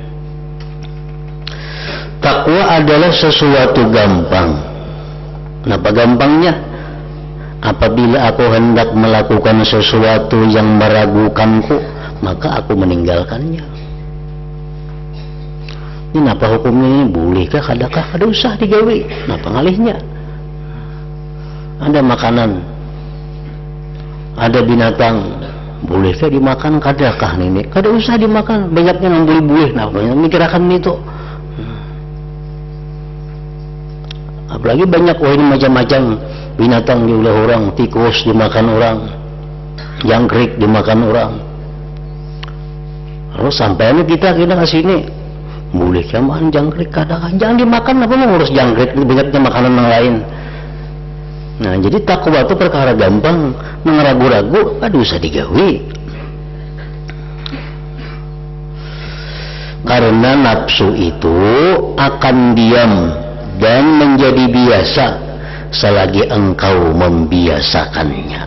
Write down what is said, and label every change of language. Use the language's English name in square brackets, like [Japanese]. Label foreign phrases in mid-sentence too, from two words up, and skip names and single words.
[Indonesian] Takwa adalah sesuatu gampang. Kenapa gampangnya? Apabila aku hendak melakukan sesuatu yang meragukanku, maka aku meninggalkannya. Ini apa hukumnya ini? Bolehkah? [Banjar] Kadakah? Kada usah digawe. Napa ngalihnya? [Indonesian] Ada makanan, ada binatang, bolehkah dimakan? [Banjar] Kadakah ini? Kada usah dimakan. [Indonesian] Banyaknya yang boleh-boleh. [Banjar] Nah, mikirakan itu. Apalagi banyak ini macam-macam binatang diulah orang, tikus dimakan orang, jangkrik dimakan orang. [Indonesian] Lalu sampai kita ke sini, boleh makan jangkrik? Kadang jangan dimakan, apa mau ngurus jangkrik? Banyaknya makanan yang lain. [Banjar] Nah jadi takwa itu perkara gampang, nang ragu-ragu aduh usah digawe. [Indonesian] Karena nafsu itu akan diam dan menjadi biasa selagi engkau membiasakannya.